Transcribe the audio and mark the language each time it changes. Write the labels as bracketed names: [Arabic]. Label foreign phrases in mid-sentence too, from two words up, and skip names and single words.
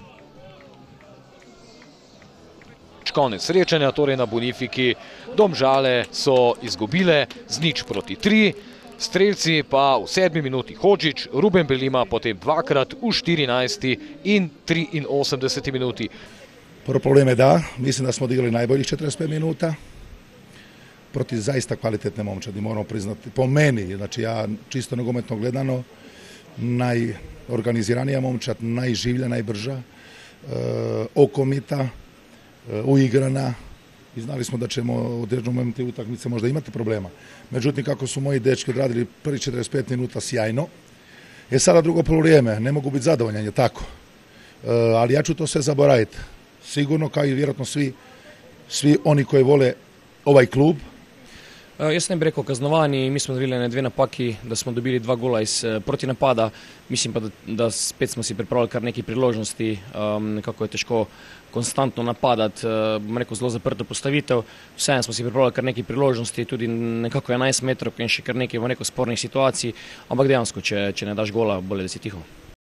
[Slovenian] Konec srečanja torej na Bonifiki. Domžale so izgubile z 0-3. Strelci pa v 7. minuti Hodžić, Ruben Belima, potem dvakrat v 14. in 83. minuti. [Croatian] Prvo problem je da, mislim da smo odigrali najboljih 45 minuta proti zaista kvalitetne momčadi, moramo priznati. Po meni, znači ja čisto nogometno gledano, najorganiziranija momčad, najživlja, najbrža, okomita, uigrana. I znali smo da ćemo u određenom momentu utakmice možda imati problema. Međutim, kako su moji dečki odradili prvi 45 minuta sjajno, je sada drugo polovrijeme, ne mogu biti zadovoljan, je tako. Ali ja ću to sve zaboraviti. Sigurno, kao i vjerojatno svi oni koji vole ovaj klub. [Slovenian] Jaz ne bi rekel kaznovani, mi smo dobili dve napaki, da smo dobili 2 gola iz protinapada. Mislim pa, da spet smo si pripravili kar nekaj priložnosti, nekako je težko konstantno napadati, bom rekel zelo zaprto postavitev. Vseeno smo si pripravili kar nekaj priložnosti, tudi nekako 11 metrov in še kar nekaj, bom rekel, spornih situacij, ampak dejansko, če ne daš gola, bolje da si tiho.